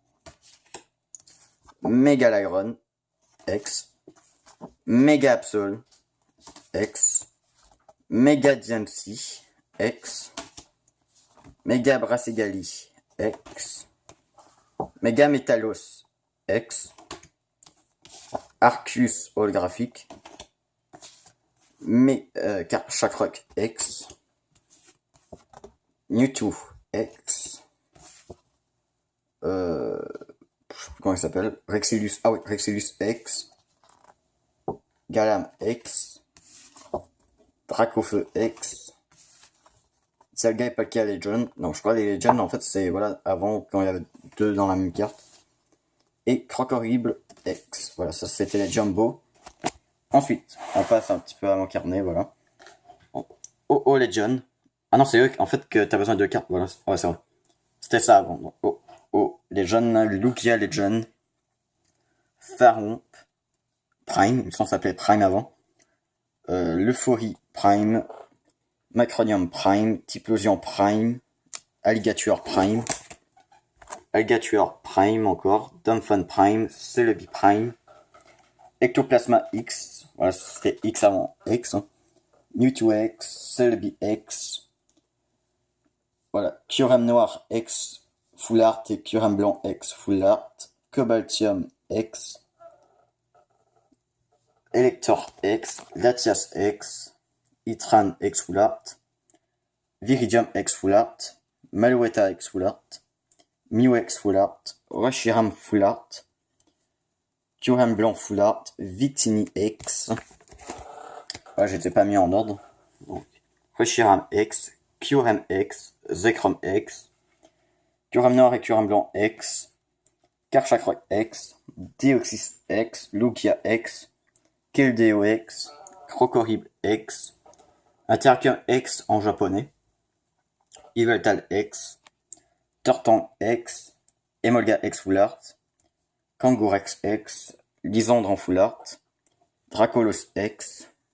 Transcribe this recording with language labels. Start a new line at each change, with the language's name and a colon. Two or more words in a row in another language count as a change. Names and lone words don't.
French: Mega Lagron X, Mega Absol X, Mega Diancie X, Mega Brassegali X, Mega Metalos X, Arceus holographique, Chakrock X, Mewtwo X, je sais plus comment il s'appelle, Rexilus, ah oui, Rexilus X, Galam X, Dracofeu X, Salga et Palkia Legend. Donc je crois les Legends en fait c'est voilà avant quand il y avait deux dans la même carte. Et Croc Horrible X. Voilà, ça c'était les Jumbo. Ensuite, on passe un petit peu à mon carnet, voilà. Oh Legend. Ah non, c'est eux en fait que t'as besoin de 2 cartes, voilà. Ouais, c'est vrai. C'était ça avant. Donc, oh Legend, Lugia Legend, Pharaon Prime, il me semble s'appeler Prime avant. L'Euphorie Prime, Macronium Prime, Typhlosion Prime, Alligator Prime, Alligator Prime encore, Dumbfan Prime, Celebi Prime, Ectoplasma X, voilà, c'était X avant X, hein. Mewtwo X, Celebi X, voilà, Kyurem Noir X, Full Art et Kyurem Blanc X, Full Art, Cobaltium X, Elector X, Latias X, Itran X Full Art, Viridium X Full Art, Malouetta X Full Art, Mew X Full Art, Reshiram Full Art, Kyurem Blanc Full Art, Victini X. Voilà, j'étais pas mis en ordre. Donc, Reshiram X, Kyurem X, Zekrom X, Kyurem Noir et Kyurem Blanc X, Karchakroc X, Deoxys X, Lugia X, Keldeo X, Krokorib X, Intercum X en japonais, Yveltal X, Turton X, Emolga X Full Art, Kangourex X, Lysandre en Full Art, Dracolos X,